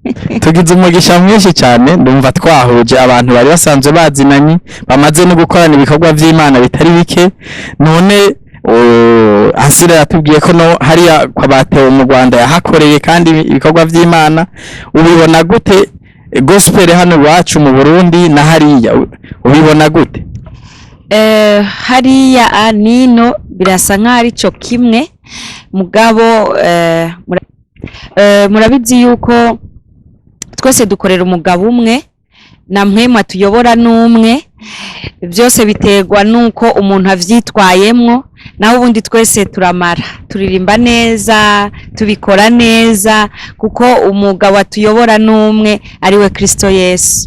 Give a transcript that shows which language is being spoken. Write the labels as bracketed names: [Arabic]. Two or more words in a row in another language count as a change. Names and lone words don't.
[Kinyarwanda] tugize umugisha mwinshi cyane ndumva twahuje abantu bari basanzwe bazinanye bamaze no gukorana ibikorwa by'Imana bitari bike none Asira yatubwiye ko no hariya kwa Batewe mu Rwanda yahakoreye kandi ibikorwa by'Imana ubibona gute gospel hano iwacu mu Burundi na hariya ubibona gute? [Rundi] Hariya nino birasa nk'aho ari cyo kimwe mugabo murabizi yuko twese dukorera umugabo umwe na mwema tuyobora n'umwe byose biterwa nuko umuntu avyitwayemwo naho ubundi twese turamara turirimba neza tubikora neza kuko umugabo atuyobora n'umwe ari we Kristo Yesu.